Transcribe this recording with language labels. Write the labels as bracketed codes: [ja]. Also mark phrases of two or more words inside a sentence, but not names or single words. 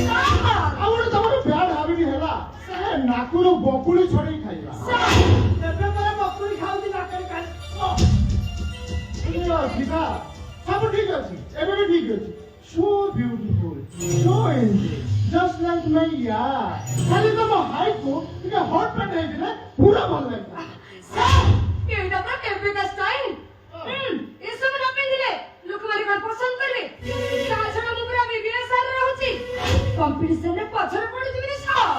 [or] ଆଉ ଗୋଟେ ତମର [en] bad habit [or] ହେଲା ଏ ନାକରୁ ବକୁଳି ଛଡେଇ ଖାଇବା। ଏବେ ପରେ ବକୁଳି ଖାଉଛି ନାକରେ କାଲି। ଶିଖା ସବୁ ଠିକ ଅଛି ଏବେ ବି ଠିକ ଅଛି। [en] So beautiful, so angelic, just like my [or] ଖାଲି ତମ ହାଇଟକୁ ଟିକେ [en] hot pant [or] ହେଇଥିଲେ ପୁରା ଭଲ ଲାଗିଲା। ସାର୍ ଏଇଟା ତ କେବେକା ଷ୍ଟାଇଲ। ଏସବୁ ନ ପିନ୍ଧିଲେ ଲୋକମାନେ କଣ ପସନ୍ଦ କରିବେ? ତା ଛଡା ମୁଁ ପୁରା ବିବିଏସ୍ଆର ରେ ରହୁଛି କମ୍ପିଟିସନରେ ପଛରେ ପଡୁଛି ସାର୍।